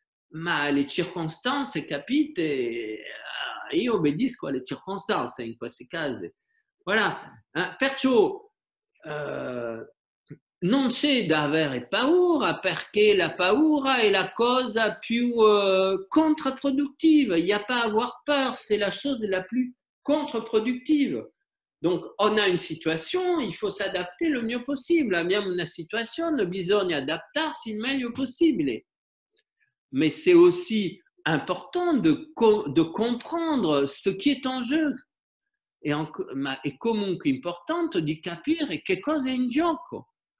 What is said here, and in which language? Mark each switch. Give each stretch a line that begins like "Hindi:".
Italian: Ma le circostanze, capite? Io obbedisco alle circostanze in questi casi. Voilà. Perciò non c'è da avere paura, perché la paura è la cosa più contre-productive.
French: Il n'y a pas à avoir peur, c'est la chose la plus contre-productive. Donc, on a une situation, il faut s'adapter le mieux possible.
Italian: Abbiamo una situazione, bisogna adattarsi il meglio possibile.
French: Mais c'est aussi important de comprendre ce qui est en jeu.
Italian: Ma è comunque importante di capire che cosa è in gioco.